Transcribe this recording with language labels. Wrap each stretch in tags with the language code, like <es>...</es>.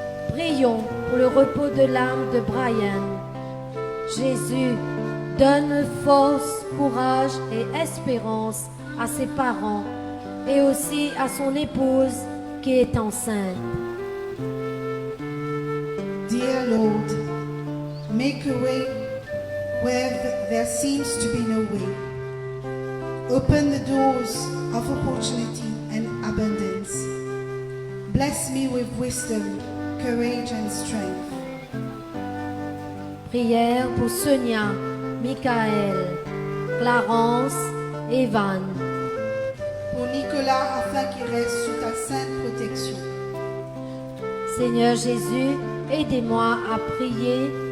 <fr>Prions pour le repos de l'âme de Brian. Jésus, donne force, courage et espérance à ses parents et aussi à son épouse qui est enceinte.</fr> <en>Dear Lord, make a way where there seems to be no way. Open the doors of opportunity and abundance. Bless me with wisdom, courage and strength.</en> <fr>Prière pour Sonia, Michael, Clarence, Evan. Pour Nicolas, afin qu'il reste sous ta sainte protection. Seigneur Jésus, aidez-moi à prier.</fr>